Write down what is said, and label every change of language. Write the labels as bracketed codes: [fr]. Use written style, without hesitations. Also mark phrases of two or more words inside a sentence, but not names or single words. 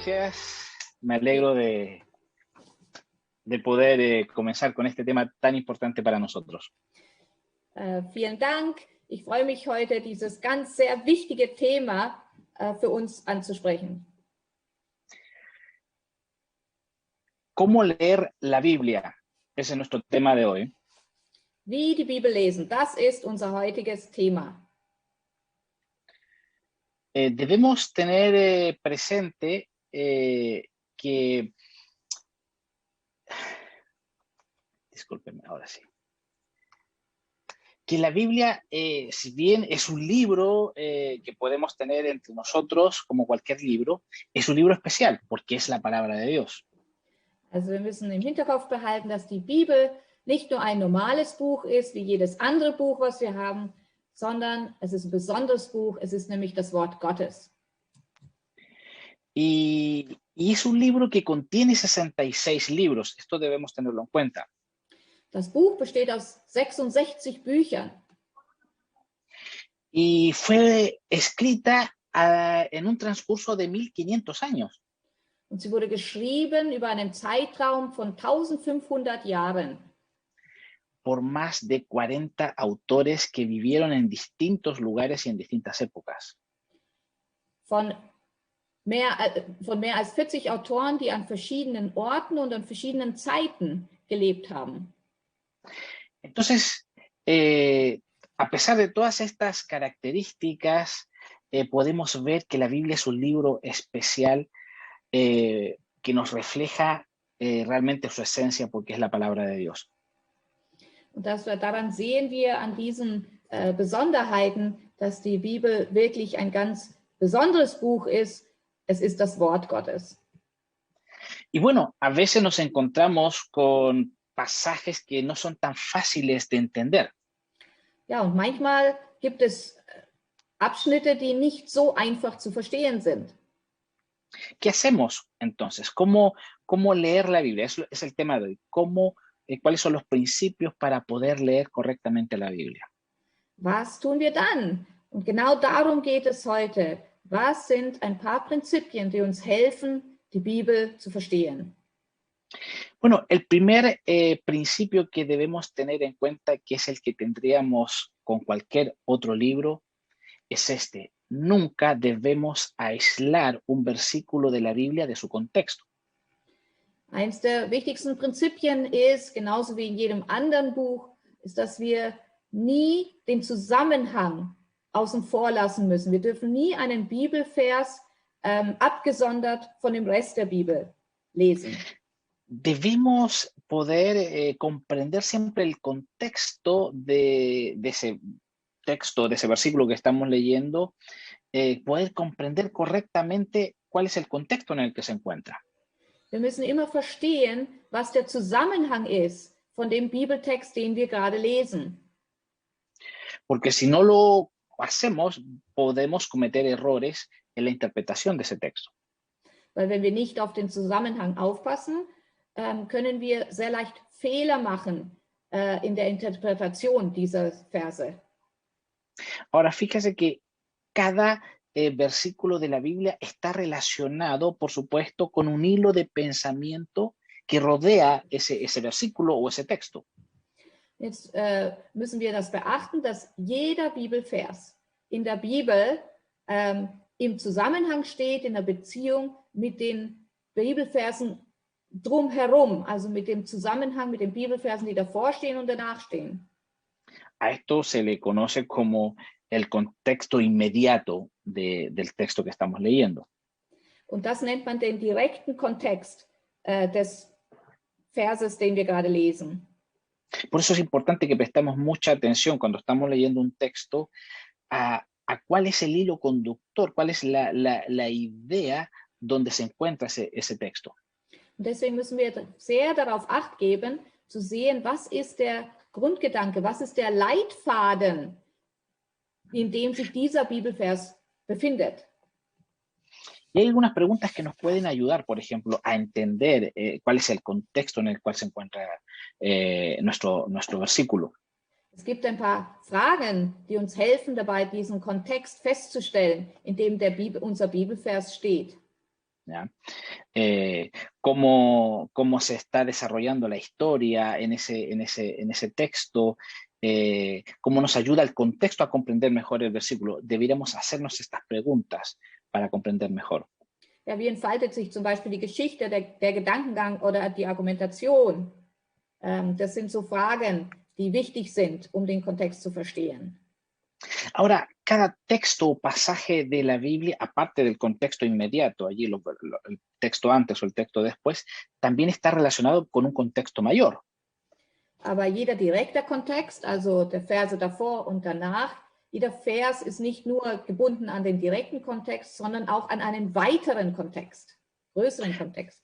[es] gracias. Me alegro de poder comenzar con este tema tan importante para nosotros. [de] Vielen Dank. Ich freue mich heute, dieses ganz sehr wichtige Thema für uns anzusprechen. [es] ¿Cómo leer la Biblia? Ese es nuestro tema de hoy. [de] Wie die Bibel lesen, das ist unser heutiges Thema. [es] Debemos tener presente que... Discúlpenme, ahora sí. Que la Biblia, si bien es un libro que podemos tener entre nosotros, como cualquier libro, es un libro especial, porque es la palabra de Dios. [de] Also wir müssen im Hinterkopf behalten, dass die Bibel nicht nur ein normales Buch ist, wie jedes andere Buch, was wir haben, sondern es ist ein besonderes Buch, es ist nämlich das Wort Gottes. [es] Y es un libro que contiene 66 libros, esto debemos tenerlo en cuenta. [de] Das Buch besteht aus 66 Büchern. [es] Y fue escrita en un transcurso de 1500 años. [de] Und sie wurde geschrieben über einen Zeitraum von 1500 Jahren. [es] Por más de 40 autores que vivieron en distintos lugares y en distintas épocas. [de] Von mehr als 40 Autoren, die an verschiedenen Orten und an verschiedenen Zeiten gelebt haben. [es] Entonces, a pesar de todas estas características, podemos ver que la Biblia es un libro especial que nos refleja realmente su esencia, porque es la palabra de Dios. [de] Und daran sehen wir an diesen Besonderheiten, dass die Bibel wirklich ein ganz besonderes Buch ist. Es ist das Wort Gottes. [es] Y bueno, a veces nos encontramos con pasajes que no son tan fáciles de entender. [de] Ja, und manchmal gibt es Abschnitte, die nicht so einfach zu verstehen sind. [es] ¿Qué hacemos entonces? ¿Cómo leer la Biblia? Eso es el tema de hoy. ¿Cuáles son los principios para poder leer correctamente la Biblia? [de] Was tun wir dann? Und genau darum geht es heute. Was sind ein paar Prinzipien, die uns helfen, die Bibel zu verstehen? [es] Bueno, el primer principio que debemos tener en cuenta, que es el que tendríamos con cualquier otro libro, es este. Nunca debemos aislar un versículo de la Biblia de su contexto. [de] Eines der wichtigsten Prinzipien ist, genauso wie in jedem anderen Buch, ist, dass wir nie den Zusammenhang außen vor lassen müssen. Wir dürfen nie einen Bibelvers abgesondert von dem Rest der Bibel lesen. [es] Debemos poder comprender siempre el contexto de ese texto, de ese versículo que estamos leyendo, poder comprender correctamente cuál es el contexto en el que se encuentra. [de] Wir müssen immer verstehen, was der Zusammenhang ist von dem Bibeltext, den wir gerade lesen. [es] Porque si no lo hacemos, podemos cometer errores en la interpretación de ese texto. [de] Weil wenn wir nicht auf den Zusammenhang aufpassen, können wir sehr leicht Fehler machen in der Interpretation dieser Verse. [es] Ahora, fíjese que cada versículo de la Biblia está relacionado, por supuesto, con un hilo de pensamiento que rodea ese versículo o ese texto. [de] Jetzt müssen wir das beachten, dass jeder Bibelvers in der Bibel im Zusammenhang steht, in der Beziehung mit den Bibelversen drumherum, also mit dem Zusammenhang mit den Bibelversen, die davor stehen und danach stehen. [es] A esto se le conoce como el contexto inmediato del texto que estamos leyendo. [de] Und das nennt man den direkten Kontext des Verses, den wir gerade lesen. [es] Por eso es importante que prestemos mucha atención cuando estamos leyendo un texto a cuál es el hilo conductor, cuál es la idea donde se encuentra ese texto. [de] Und deswegen müssen wir sehr darauf Acht geben, zu sehen, was ist der Grundgedanke, was ist der Leitfaden, in dem sich dieser Bibelvers befindet. [es] Y hay algunas preguntas que nos pueden ayudar, por ejemplo, a entender cuál es el contexto en el cual se encuentra nuestro versículo. [de] Es gibt ein paar Fragen, die uns helfen dabei, diesen Kontext festzustellen, in dem unser Bibelvers steht. [es] ¿ya? Cómo se está desarrollando la historia en ese texto, cómo nos ayuda el contexto a comprender mejor el versículo. Deberíamos hacernos estas preguntas para comprender mejor. [de] Ja, wie entfaltet sich zum Beispiel die Geschichte, der Gedankengang oder die Argumentation? Das sind so Fragen, die wichtig sind, um den Kontext zu verstehen. [es] Ahora, cada texto o pasaje de la Biblia, aparte del contexto inmediato, allí el texto antes o el texto después, también está relacionado con un contexto mayor. [de] Aber jeder direkte Kontext, also der Verse davor und danach, jeder Vers ist nicht nur gebunden an den direkten Kontext, sondern auch an einen weiteren Kontext, größeren Kontext.